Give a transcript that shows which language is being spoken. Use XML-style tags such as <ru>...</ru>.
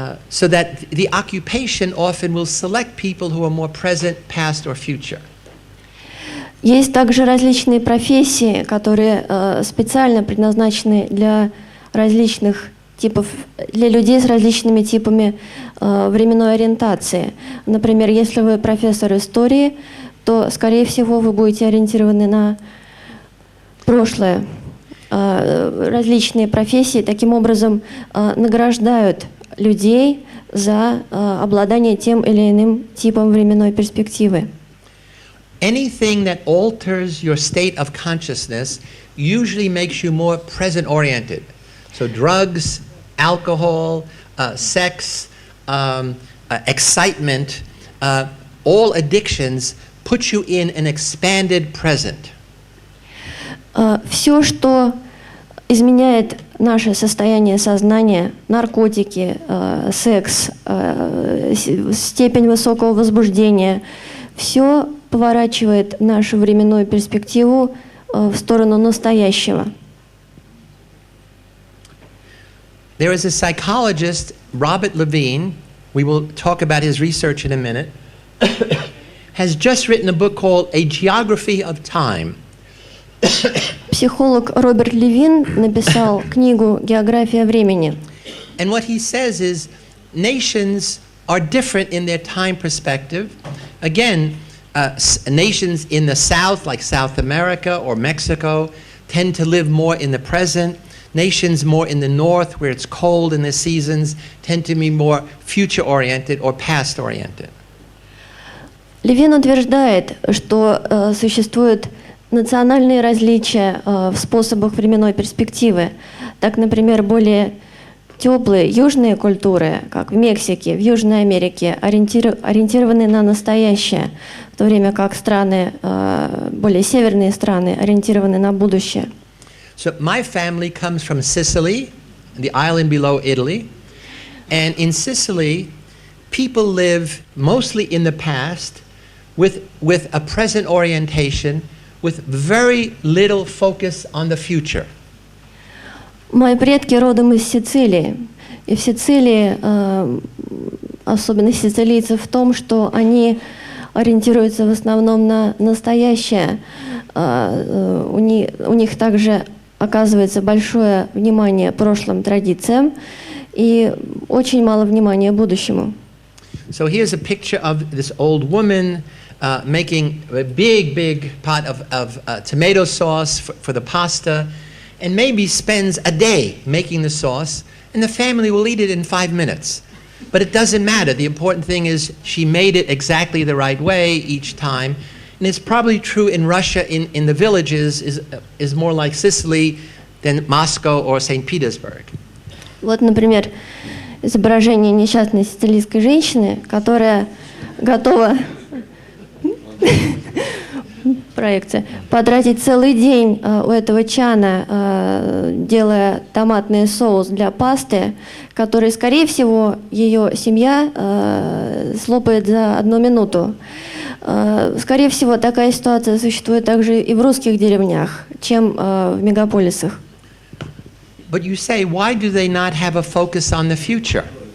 <en>So that the occupation often will select people who are more present, past, or future.</en> <ru>Есть также различные профессии, которые специально предназначены для различных типов, для людей с различными типами временной ориентации. Например, если вы профессор истории, то, скорее всего, вы будете ориентированы на прошлое. Различные профессии таким образом награждают людей за обладание тем или иным типом временной перспективы.</ru> <en>Anything that alters your state of consciousness usually makes you more present-oriented. So drugs, alcohol, sex, excitement, all addictions put you in an expanded present.</en> <ru>Все, что изменяет наше состояние сознания, наркотики, секс, степень высокого возбуждения, все поворачивает нашу временную перспективу в сторону настоящего.</ru> <en>There is a psychologist, Robert Levine, we will talk about his research in a minute, has just written a book called A Geography of Time.</en> <ru>Психолог Роберт Левин написал книгу «География времени».</ru> <en>And what he says is nations are different in their time perspective. Again, nations in the South, like South America or Mexico, tend to live more in the present. Nations more in the North, where it's cold in the seasons, tend to be more future-oriented or past-oriented.</en> <ru>Левин утверждает, что существуют национальные различия в способах временной перспективы. Так, например, более теплые южные культуры, как в Мексике, в Южной Америке, ориентированы на настоящее, в то время как страны, более северные страны, ориентированы на будущее.</ru> <en>So my family comes from Sicily, the island below Italy, and in Sicily, people live mostly in the past with a present orientation, with very little focus on the future.</en> <ru>Мои предки родом из Сицилии. И в Сицилии особенность сицилийцев в том, что они ориентируются в основном на настоящее. У них также оказывается большое внимание прошлым традициям и очень мало внимания будущему.</ru> <en>So here's a picture of this old woman making a big pot of tomato sauce for the pasta, and maybe spends a day making the sauce, and the family will eat it in 5 minutes. But it doesn't matter. The important thing is she made it exactly the right way each time. And it's probably true in Russia, in the villages, is more like Sicily than Moscow or St. Petersburg.</en> <ru>Вот, например, изображение несчастной сицилийской женщины, которая готова проекция потратить целый день у этого чана, делая томатный соус для пасты, который, скорее всего, ее семья слопает за 1 минуту. Скорее всего, такая ситуация существует также и в русских деревнях, чем в мегаполисах.</ru> <en>But you say, why do they not have a focus on the future?</en>